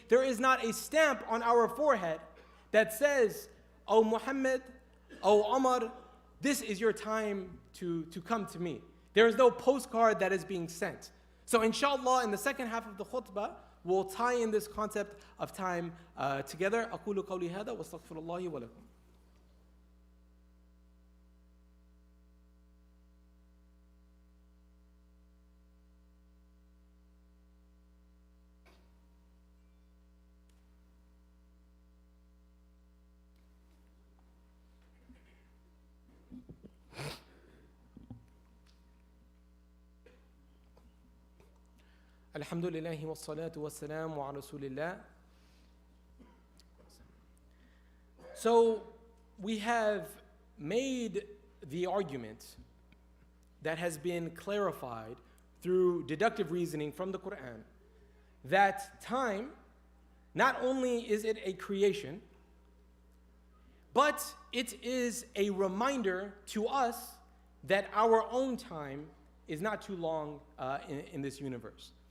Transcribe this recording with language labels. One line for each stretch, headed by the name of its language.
English: There is not a stamp on our forehead that says, "Oh Muhammad, oh Umar, this is your time to come to me." There is no postcard that is being sent. So inshallah, in the second half of the khutbah, we'll tie in this concept of time together.
Arabic: أقول قولي هذا واستغفر الله ولكم. الحمد لله والصلاة والسلام على رسول الله
English: So we have made the argument that has been clarified through deductive reasoning from the Quran that time, not only is it a creation, but it is a reminder to us that our own time is not too long in this universe.